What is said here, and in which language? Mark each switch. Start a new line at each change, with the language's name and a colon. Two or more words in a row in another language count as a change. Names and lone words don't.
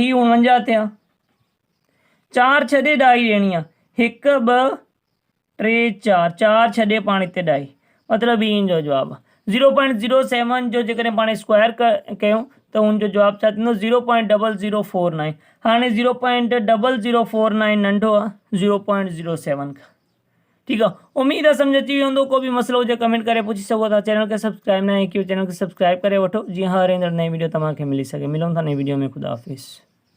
Sindhi: ही 49 थिया 4 छॾे 10 ॾियणी आहे 1 2 3 4 4 छॾे पाण हिते 10 मतिलबु ही जो जवाबु आहे। 0.07 जो जेकॾहिं पाण स्क्वायर कयूं त हुनजो जवाबु छा थींदो 0.0049। हाणे 0.0049 नंढो आहे 0.07 खां। ठीक है, उम्मीद है समझ अची वेंदो। को भी मसलो हुजे कमेंट करे पूछी सको था। चैनल के सब्सक्राइब ना कयो, चैनल के सब्सक्राइब करे वठो जीअं हर ईंदड़ नई वीडियो तव्हांखे मिली सके। मिलूं था नई वीडियो में। खुदा हाफिज़।